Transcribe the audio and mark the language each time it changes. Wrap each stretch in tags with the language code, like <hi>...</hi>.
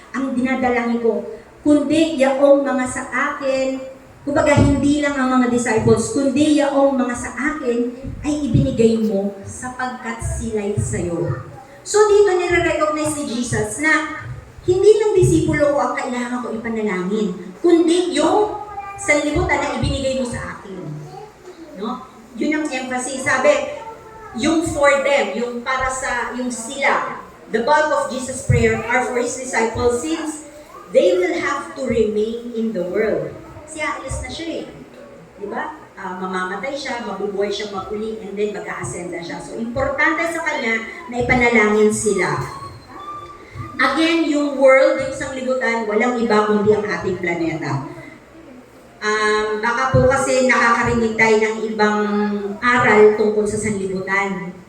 <tl>Ang dinadalangin ko, kundi yaong mga sa akin, kumbaga hindi lang ang mga disciples, kundi yaong mga sa akin ay ibinigay mo sapagkat sila'y sa'yo. So dito nire-recognize ni Jesus na hindi lang disipulo ko ang kailangan ko ipanalangin, kundi yung sanlibutan na ibinigay mo sa akin. No? Yun ang emphasis. Sabi, yung</tl> <en>for them,</en> <tl>yung para sa, yung sila,</tl> <en>the bulk of Jesus' prayer are for His disciples since they will have to remain in the world.</en> <tl>Kasi aalis na siya eh. Diba? Mamamatay siya, mabubuhay siya mapuli, and then mag-a-ascend na siya. So, importante sa kanya na ipanalangin sila. Again, yung world, yung sanglibutan, walang iba kundi ang ating planeta. Baka po kasi nakakarinig tayo ng ibang aral tungkol sa sanlibutan.</tl>